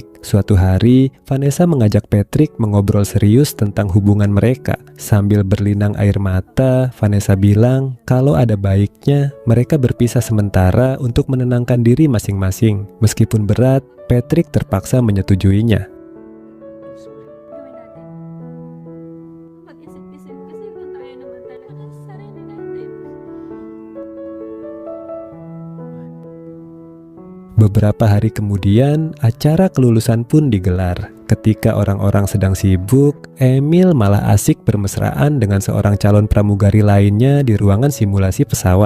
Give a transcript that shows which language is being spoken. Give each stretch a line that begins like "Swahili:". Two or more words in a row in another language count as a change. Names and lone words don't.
Indonesian: Suatu hari, Vanessa mengajak Patrick mengobrol serius tentang hubungan mereka. Sambil berlinang air mata, Vanessa bilang kalau ada baiknya mereka berpisah sementara untuk menenangkan diri masing-masing. Meskipun berat, Patrick terpaksa menyetujuinya.
Filipino: Gawin natin. Mag-isip-isip kasi kung tayo naman talaga sa sarili natin.
Indonesian: Beberapa hari kemudian, acara kelulusan pun digelar. Ketika orang-orang sedang sibuk, Emil malah asik bermesraan dengan seorang calon pramugari lainnya di ruangan simulasi pesawat.